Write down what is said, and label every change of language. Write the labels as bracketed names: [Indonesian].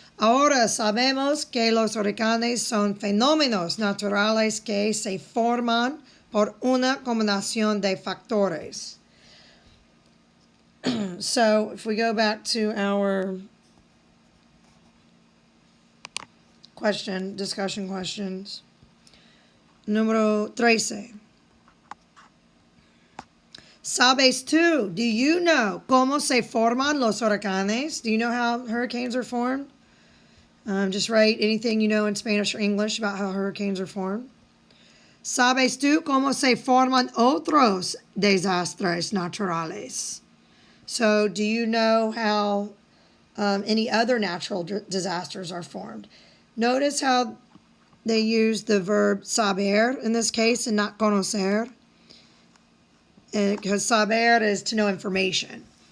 [Spanish] Ahora sabemos que los huracanes son fenómenos naturales que se forman por una combinación de factores. [English] So if we go back to our discussion questions. [Spanish] Número 13. ¿Sabes tú? [English] Do you know [Spanish] cómo se forman los huracanes? [English] Do you know how hurricanes are formed? Just write anything you know in Spanish or English about how hurricanes are formed. [Spanish] ¿Sabes tú cómo se forman otros desastres naturales? [English] So, do you know how any other natural disasters are formed? Notice how they use the verb saber in this case and not conocer. Because saber is to know information.